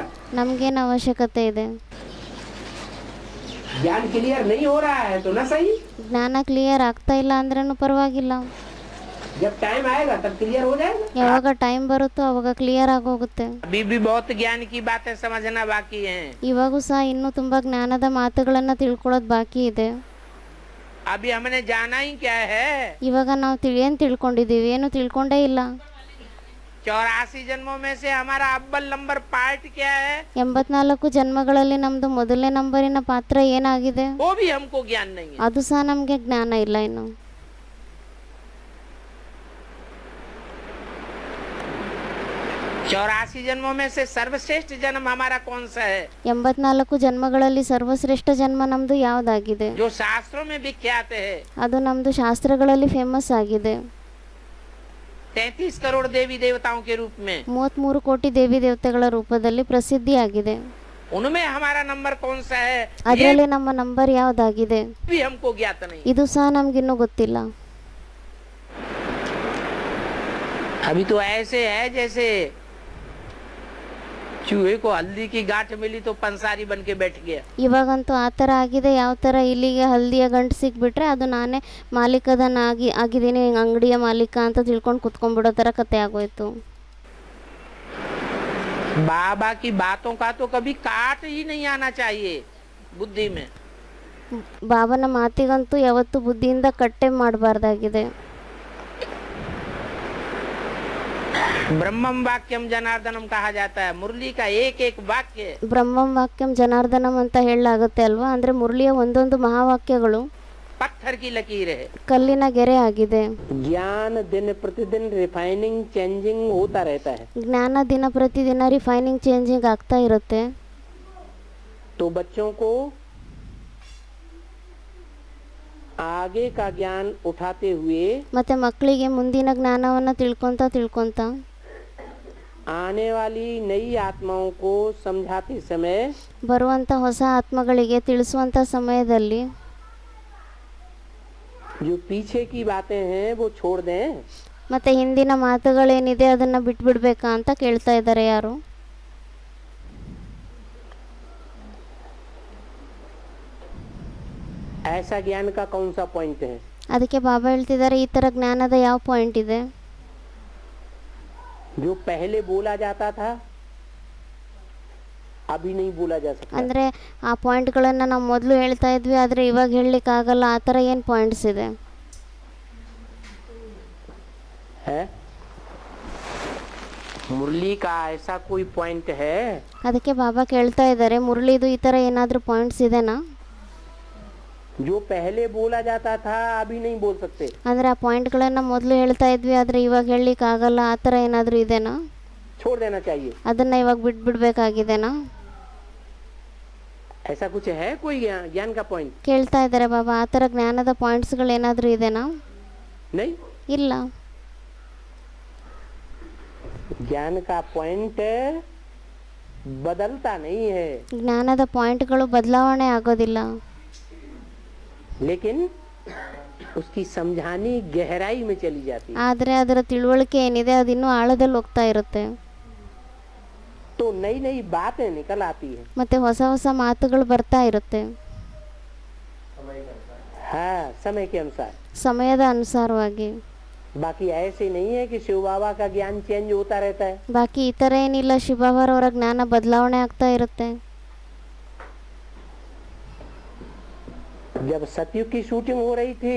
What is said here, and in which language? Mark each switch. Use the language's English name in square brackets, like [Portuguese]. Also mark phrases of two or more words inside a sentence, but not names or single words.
[Kannada] ನಮ್ಗೇನು ಅವಶ್ಯಕತೆ ಇದೆ? [Hindi] ज्ञान क्लियर नहीं हो रहा है तो न सही, [Kannada] ಜ್ಞಾನ ಕ್ಲಿಯರ್ ಆಗ್ತಾ ಇಲ್ಲ ಅಂದ್ರೂ ಪರವಾಗಿಲ್ಲ. [Hindi] जब टाइम आएगा तब क्लियर हो जाएगा। [Kannada] ಯಾವಾಗ ಟೈಮ್ ಬರುತ್ತೋ ಅವಾಗ ಕ್ಲಿಯರ್ ಆಗೋಗುತ್ತೆ. [Hindi] अभी भी बहुत ज्ञान की बातें समझना बाकी है। [Kannada] ಇವಾಗೂ ಸಹ ಇನ್ನೂ ತುಂಬಾ ಜ್ಞಾನದ ಮಾತುಗಳನ್ನ ತಿಳ್ಕೊಳ್ಳೋದು ಬಾಕಿ ಇದೆ. [Hindi] अभी हमने जाना ही क्या है? [Kannada] ಇವಾಗ ನಾವು ಏನ್ ತಿಳ್ಕೊಂಡಿದೀವಿ? ಏನು ತಿಳ್ಕೊಂಡೇ ಇಲ್ಲ. [Hindi] 84 जन्मों में से हमारा अव्वल [English] number part [Hindi] क्या है? [Kannada] 84 ಜನ್ಮಗಳಲ್ಲಿ ನಮ್ದು ಮೊದಲನೇ ನಂಬರಿನ ಪಾತ್ರ ಏನಾಗಿದೆ? [Hindi] वो भी हमको ज्ञान नहीं है। [Kannada] ಅದು ಸಹ ನಮ್ಗೆ ಜ್ಞಾನ ಇಲ್ಲ ಇನ್ನು. [Hindi] 84 जन्मों में से सर्वश्रेष्ठ जन्म हमारा कौन सा है? [Kannada] 84 ಜನ್ಮಗಳಲ್ಲಿ ಸರ್ವಶ್ರೇಷ್ಠ ಜನ್ಮ ನಮ್ದು ಯಾವ್ದಾಗಿದೆ? [Hindi] जो शास्त्रों में विख्यात है। [Kannada] ಅದು ನಮ್ದು ಶಾಸ್ತ್ರಗಳಲ್ಲಿ ಫೇಮಸ್ ಆಗಿದೆ. [Hindi] 33 करोड़ देवी देवताओं के रूप में [Kannada] 33 ಕೋಟಿ ದೇವಿ ದೇವತೆಗಳ ರೂಪದಲ್ಲಿ ಪ್ರಸಿದ್ಧಿಯಾಗಿದೆ. [Hindi] उनमें हमारा नंबर कौन सा है? [Kannada] ಅದರಲ್ಲಿ ನಮ್ಮ ನಂಬರ್ ಯಾವ್ದಾಗಿದೆ? [Hindi] भी हमको ज्ञात नहीं। [Kannada] ಇದು ಸಹ ನಮ್ಗಿನ್ನೂ ಗೊತ್ತಿಲ್ಲ. [Hindi] अभी तो ऐसे है जैसे चूहे को हल्दी की गांठ मिली तो पंसारी बन के बैठ गया। [Kannada] ಇವಾಗಂತೂ ಆ ಥರ ಆಗಿದೆ. ಯಾವ ಥರ ಇಲ್ಲಿಗೆ ಹಲ್ದಿಯ ಗಂಟು ಸಿಕ್ಬಿಟ್ರೆ ಅದು ನಾನೇ ಆಗಿದ್ದೀನಿ, ಅಂಗಡಿಯ ಮಾಲೀಕ ಅಂತ ತಿಳ್ಕೊಂಡು ಕುತ್ಕೊಂಡ್ಬಿಡೋ ಥರ ಕತೆ ಆಗೋಯ್ತು. [Hindi] बाबा की बातों का तो कभी काट ही नहीं आना चाहिए बुद्धि में। [Kannada] ಬಾಬನ ಮಾತಿಗಂತೂ ಯಾವತ್ತೂ ಬುದ್ಧಿಯಿಂದ ಕಟ್ಟೆ ಮಾಡಬಾರ್ದಾಗಿದೆ. [Sanskrit] ब्रह्मम वाक्यम जनार्दनम [Hindi] कहा जाता है। मुरली का एक एक वाक्य [Sanskrit] ಬ್ರಹ್ಮಂ ವಾಕ್ಯಂ ಜನಾರ್ದನಂ [Kannada] ಅಂತ ಹೇಳಲಾಗುತ್ತೆ ಅಲ್ವಾ? ಅಂದ್ರೆ ಮುರಳಿಯ ಒಂದೊಂದು ಮಹಾವಾಕ್ಯಗಳು [Hindi] पत्थर की लकीर है, [Kannada] ಕಲ್ಲಿನ ಗೆರೆ ಆಗಿದೆ. [Hindi] ज्ञान दिन प्रतिदिन [English] refining changing [Hindi] होता रहता है। [Kannada] ಜ್ಞಾನ ದಿನ ಪ್ರತಿದಿನ [English] refining changing [Kannada] ಆಗ್ತಾ ಇರುತ್ತೆ. [Hindi] तो बच्चों को आगे का ज्ञान उठाते हुए [Kannada] ಮತ್ತೆ ಮಕ್ಕಳಿಗೆ ಮುಂದಿನ ಜ್ಞಾನವನ್ನ ತಿಳ್ಕೊಂತ [Hindi] आने वाली नई आत्माओं को समझाते समय [Kannada] ಬರುವಂತ ಹೊಸ ಆತ್ಮಗಳಿಗೆ ತಿಳಿಸುವಂತ ಸಮಯದಲ್ಲಿ [Hindi] जो पीछे की बातें हैं वो छोड़ दें। [Kannada] ಮತ್ತೆ ಹಿಂದಿನ ಮಾತುಗಳೇನಿದೆ ಅದನ್ನ ಬಿಟ್ಬಿಡ್ಬೇಕಾ ಅಂತ ಕೇಳ್ತಾ ಇದ್ದಾರೆ ಯಾರು? [Hindi] ऐसा ज्ञान का कौन सा पॉइंट है? [Kannada] ಅದಕ್ಕೆ ಬಾಬಾ ಹೇಳ್ತಿದ್ದಾರೆ, ಈ ತರ ಜ್ಞಾನದ ಯಾವ ಪಾಯಿಂಟ್ ಇದೆ? [Hindi] जो पहले बोला जाता था अभी नहीं बोला जा सकता। [Kannada] ಅಂದ್ರೆ ಆ ಪಾಯಿಂಟ್ಗಳನ್ನ ನಾವು ಮೊದಲು ಹೇಳ್ತಾ ಇದ್ವಿ, ಆದ್ರೆ ಇವಾಗ ಹೇಳಲಿಕ್ಕೆ ಆಗಲ್ಲ. ಆ ತರ ಏನು ಪಾಯಿಂಟ್ಸ್ ಇದೆ? [Hindi] है मुरली का ऐसा कोई पॉइंट है? [Kannada] ಅದಕ್ಕೆ ಬಾಬಾ ಕೇಳ್ತಾ ಇದ್ದಾರೆ, ಮುರಳಿದು ಈ ತರ ಏನಾದ್ರೂ ಪಾಯಿಂಟ್ಸ್ ಇದೆನಾ? [Hindi] जो पहले बोला जाता था अभी नहीं बोल सकते। [Kannada] ಅಂದ್ರೆ ಆ ಪಾಯಿಂಟ್ಗಳನ್ನ ಮೊದಲು ಹೇಳ್ತಾ ಇದ್ವಿ, ಆದ್ರೆ ಇವಾಗ ಹೇಳಲಿಕ್ಕೆ ಆಗಲ್ಲ. ಆ ತರ ಏನಾದ್ರೂ ಇದೆನಾ? [Hindi] छोड़ देना चाहिए। [Kannada] ಅದನ್ನ ಇವಾಗ ಬಿಟ್ಬಿಡ್ಬೇಕಾಗಿದೆನಾ? [Hindi] ऐसा कुछ है कोई ज्ञान का पॉइंट? [Kannada] ಕೇಳ್ತಾ ಇದ್ದಾರೆ ಬಾಬಾ, ಆ ಥರ ಜ್ಞಾನದ ಪಾಯಿಂಟ್ಸ್ಗಳು ಏನಾದರೂ ಇದೆನಾ? [Hindi] नहीं, [Kannada] ಇಲ್ಲ. [Hindi] ज्ञान का पॉइंट बदलता नहीं है, [Kannada] ಜ್ಞಾನದ ಪಾಯಿಂಟ್ಗಳು ಬದಲಾವಣೆ ಆಗೋದಿಲ್ಲ. [Hindi] लेकिन उसकी समझानी गहराई में चली जाती है. [Kannada] ಆದರೆ ಅದರ ತಿಳುವಳಿಕೆ ಏನಿದೆ ಅದು ಇನ್ನೂ ಆಳದಲ್ಲಿ ಹೋಗ್ತಾ ಇರುತ್ತೆ. [Hindi] तो नई नई बातें निकल आती है. [Kannada] ಮತ್ತೆ ಹೊಸ ಹೊಸ ಮಾತುಗಳು ಬರ್ತಾ ಇರುತ್ತೆ. [Hindi] हाँ, समय के अनुसार. [Kannada] ಸಮಯದ ಅನುಸಾರವಾಗಿ. [Hindi] बाकी ऐसे नहीं है कि शिव बाबा का ज्ञान चेंज होता रहता है. [Kannada] ಬಾಕಿ ಈ ಥರ ಏನಿಲ್ಲ, ಶಿವಬಾಬಾರವರ ಜ್ಞಾನ ಬದಲಾವಣೆ ಆಗ್ತಾ ಇರುತ್ತೆ. [Hindi] जब सतयुग की शूटिंग हो रही थी,